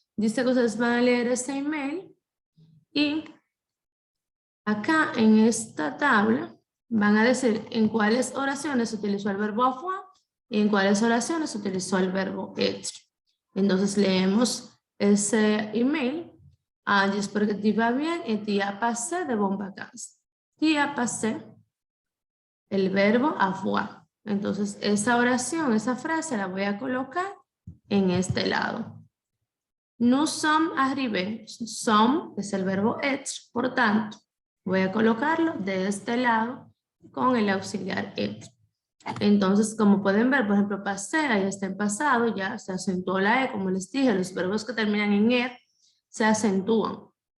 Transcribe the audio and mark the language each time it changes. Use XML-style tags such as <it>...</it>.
<es>Dice que ustedes van a leer ese email y acá en esta tabla van a decir en cuáles oraciones se utilizó el verbo avoir y en cuáles oraciones se utilizó el verbo être. Entonces leemos ese email.</es> <fr>J'espère que tu vas bien et tu as passé de bonnes vacances. Tu as passé</fr> <es>el verbo</es> <fr>avoir.</fr> <es>Entonces esa oración, esa frase la voy a colocar en este lado.</es> <fr>Nous sommes arrivés.</fr> <es>Sommes es el verbo être, por tanto voy a colocarlo de este lado con el auxiliar être. Entonces, como pueden ver, por ejemplo, pasé, ahí está en pasado, ya se acentuó la E, como les dije, los verbos que terminan en ER se acentúan.</es>